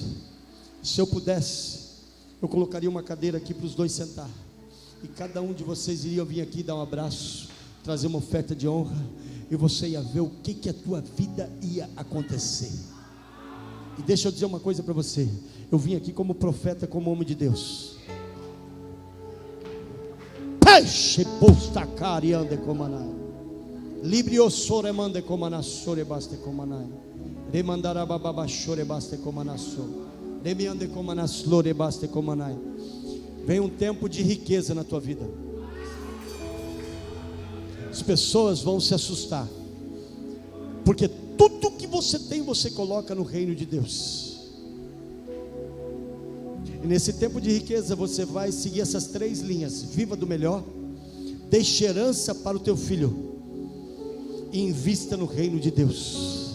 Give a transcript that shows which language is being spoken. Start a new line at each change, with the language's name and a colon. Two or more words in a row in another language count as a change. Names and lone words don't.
Portuguese: Se eu pudesse, eu colocaria uma cadeira aqui para os dois sentar, e cada um de vocês iria vir aqui dar um abraço, trazer uma oferta de honra, e você ia ver o que a tua vida ia acontecer. E deixa eu dizer uma coisa para você. Eu vim aqui como profeta, como homem de Deus. Peixe postacari ande comanai, libri ossore mande comanassore baste comanai, remandara bababa chore baste comanasso, remi ande comanaslore baste comanai. Vem um tempo de riqueza na tua vida. As pessoas vão se assustar, porque tudo que você tem, você coloca no reino de Deus. E nesse tempo de riqueza você vai seguir essas 3 linhas: viva do melhor, deixe herança para o teu filho e invista no reino de Deus.